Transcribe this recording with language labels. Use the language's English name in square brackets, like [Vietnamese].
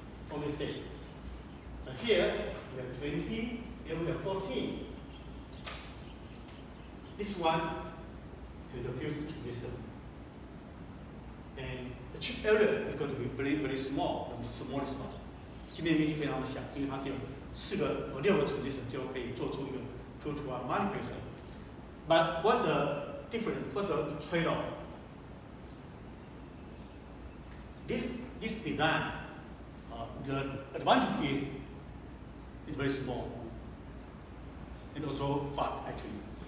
[English] Only 6. But here we have 20, here we have 14. This one is the fused transistor. And the chip area is going to be very, very small, the smallest one. [Chinese] 界面面积非常的小，因为它只有6个 transistor 就可以做出一个 2-to-1 multiplexer. [English] But what's the difference? What's the trade-off? This design, the advantage is it's very small and also fast actually.